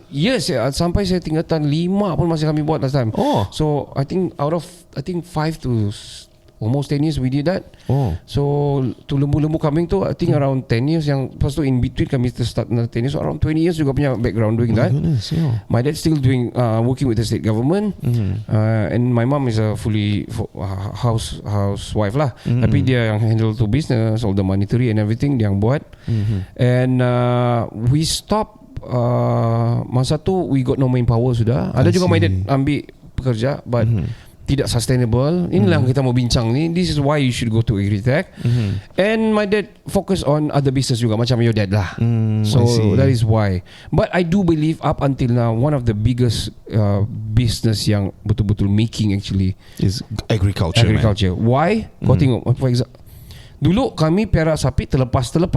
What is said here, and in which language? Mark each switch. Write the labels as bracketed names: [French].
[Malay] Yes, sampai saya tingkatan 5 pun masih kami buat [English] last time. Oh. So I think out of 5 to almost 10 years we did that. Oh. So to [Malay] lembu-lembu kambing tu [English] I think around 10 years, [Malay] yang lepas tu [English] in between kami start another 10 years, so around 20 years juga punya background doing that. Goodness, yeah. My dad still doing working with the state government, and my mom is a fully housewife lah. [Malay] Tapi dia yang [English] handle to business, all the monetary and everything [Malay] dia yang buat. [English] And we stop [Malay] masa tu [English] we got no manpower [Malay] sudah. Ada juga [English] my dad [Malay] ambil pekerja, but tidak sustainable. Inilah yang kita mau bincang ni. [English] This is why you should go to agritech. And my dad focus on other business [Malay] juga, macam [English] your dad lah. So that is why. But I do believe up until now one of the biggest business [Malay] yang betul-betul [English] making actually Is agriculture. agriculture. Why? [Malay] Kau tengok, [English] for example, [Malay] dulu kami piara sapi terlepas.